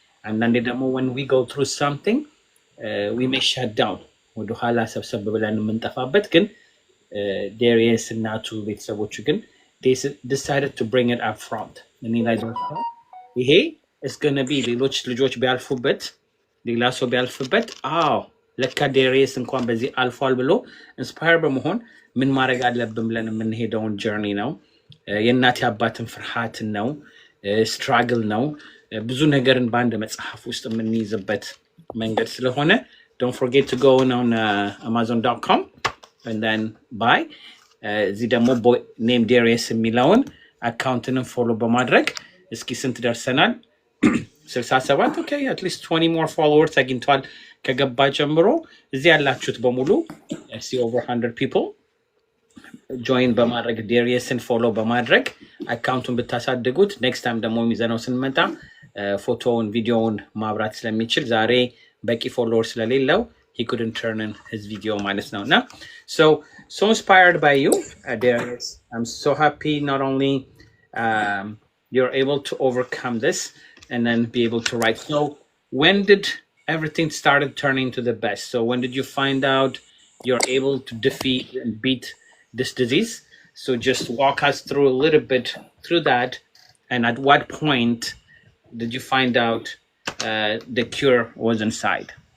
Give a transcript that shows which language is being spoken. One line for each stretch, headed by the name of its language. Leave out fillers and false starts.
Amharic: አንዳንዴ ደግሞ
English: when we go through something we may shut down
Amharic: ወደ ኋላ ሰብሰብ ብለን የምንጠፋበት ግን Darius እናቱ ቤተሰቦቹ ግን
English: they decided to bring it up front.
Amharic: እኔ ላይ ይሄ
English: is going to be
Amharic: ሌሎች ልጆች ቢያልፉበት ሌላ ሰው ቢያልፍበት ለካ Darius እንኳን በዚህ አልፏል ብሎ ኢንስፓየር በመሆን ምን ማድረግ አለብን ብለን የምንሄደውን ጀርኒ ነው። የእናት አባትን ፍርሃት ነው ስትራግል ነው ብዙ ነገርን በአንድ መጽሐፍ ውስጥ የምንይዝበት መንገድ ስለሆነ
English: don't forget to go on amazon.com and then buy
Amharic: እዚህ ደግሞ name Darius የሚለውን አካውንትንም ፎሎ በማድረግ እስኪ ስንት ደርሰናል 67 ኦኬ
English: at least 20 more followers
Amharic: አግኝቷል ከገባ ጀምሮ እዚህ ያላችሁት በሙሉ
English: see over 100 people
Amharic: join በማድረግ Dariusን ፎሎ በማድረግ አካውንቱን ብታሳድጉት
English: next time
Amharic: ደግሞ የሚዘነው ስንመጣ ፎቶውን ቪዲዮውን ማብራት ስለሚችል ዛሬ በቂ ፎሎወር ስለሌለው
English: he couldn't turn in his video
Amharic: ማለት ነውና
English: so inspired by you Darius. I'm so happy not only you're able to overcome this and then be able to write. So when did everything started turning to the best? So when did you find out you're able to defeat and beat this disease? So just walk us through a little bit through that. And at what point did you find out the cure was inside?